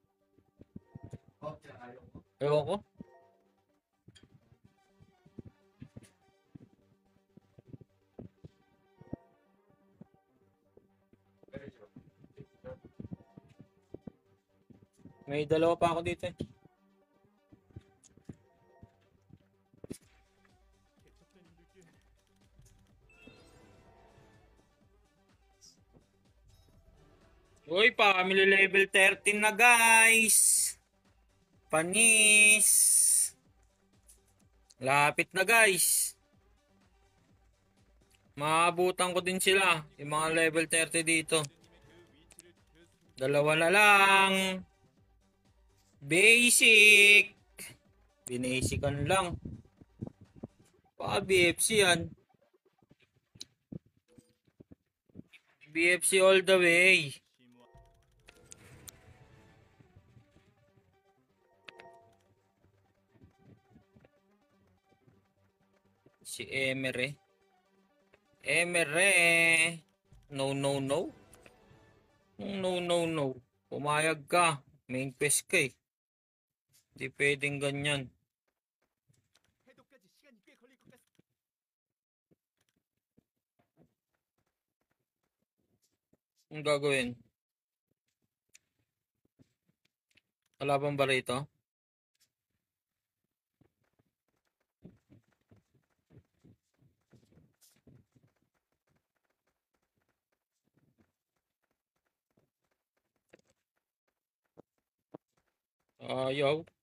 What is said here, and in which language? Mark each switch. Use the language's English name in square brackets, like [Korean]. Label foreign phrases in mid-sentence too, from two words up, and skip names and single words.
[Filipino] Ewan ko. May dalawa pa ako dito eh. [Korean] 개척된 이들께 [Filipino] Uy, [English] family level [Filipino] 13 na guys. Panis. Lapit na guys. Maabutan ko din sila. Yung mga level 30 dito. Dalawa na lang. Basic. Binasican lang. Pa BFC yan. [English] BFC all the way. [Korean] 심화 [Filipino] Si Emere. [English] Emere. No, no, no. No, no, no. [Filipino] Pumayag ka. [English] Main quest [Filipino] ka eh. Di pwedeng ganyan. [Korean] 해독까지 시간이 꽤 걸릴 것 같습니다. [Filipino] Ang gagawin? Kalaban ba rito? Ayaw.